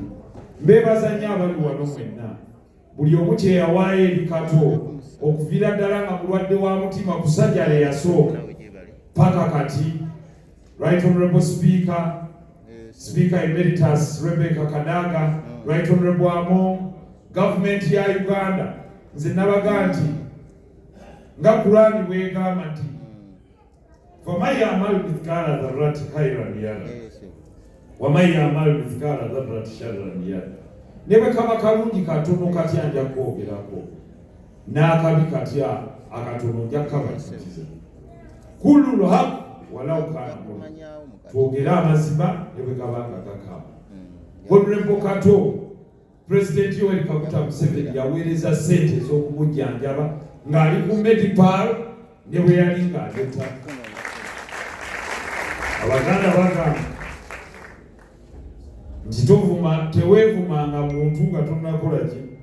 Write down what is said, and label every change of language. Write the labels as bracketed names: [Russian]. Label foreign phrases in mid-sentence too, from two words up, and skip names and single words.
[Ganda] Mbeebaza nnyo abali wano mwenna, buli omu kye yawaayo eri Kato okuviira ddala nga mulwadde wa mutima ku sajjala eyasooka paka kati. [English] Right Honorable Speaker, Speaker Emeritus [Arabic] Rebecca Kadaga, [English] Right Honorable [Arabic] Among, [Ganda] Government ya Uganda, nze nabaga nti nga Kurani bwegamba nti [Arabic] فمن يعمل مثقال ذرة خيرا يره ومن يعمل مثقال ذرة شرا يره. [Ganda] Ne bwe kaba kalungi katono katya nja kwogerako, n'akabi katya akatono nja kabatiza. [Arabic] قل الحق ولو كان mulungi. [Ganda] Twogere amazima ne bwe gabanga gakaba. Honorable Kato, President Yoweri Kaguta Museveni yaweereza ssente ez'okumujjanjaba ng'ali ku Medipal ne bwe yali ng'aleta. Abaganda bagamba nti teweevumanga muntu nga tonnakola ki?